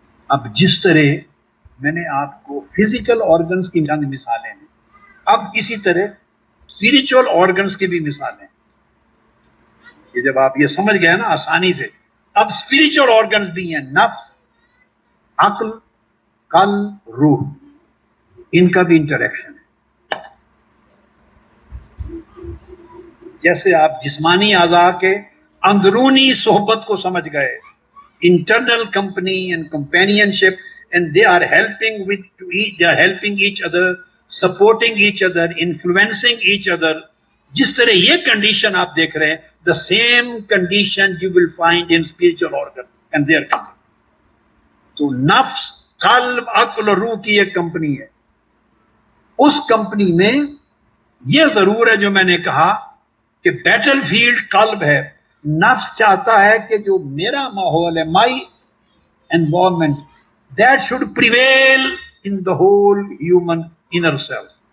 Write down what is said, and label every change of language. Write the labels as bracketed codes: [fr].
[ur] اب جس طرح میں نے آپ کو فزیکل آرگنز کی چند مثالیں ہیں, اب اسی طرح اسپرچل آرگنز کی بھی مثالیں. یہ جب آپ یہ سمجھ گئے نا آسانی سے, اب اسپرچل آرگنز بھی ہیں, نفس, عقل, قلب, روح, ان کا بھی انٹریکشن ہے. جیسے آپ جسمانی اعضاء کے اندرونی صحبت کو سمجھ گئے, [en] internal company and companionship, and they are helping each other, supporting each other, influencing each other. [ur] جس طرح یہ کنڈیشن آپ دیکھ رہے ہیں, [en] the same condition you will find in spiritual organ and their company. [ur] تو نفس, قلب, عقل اور روح کی ایک کمپنی ہے. اس کمپنی میں یہ ضرور ہے جو میں نے کہا کہ بیٹل فیلڈ قلب ہے. نفس چاہتا ہے کہ جو میرا ماحول ہے, [en] My environment, that should prevail in the whole human inner self.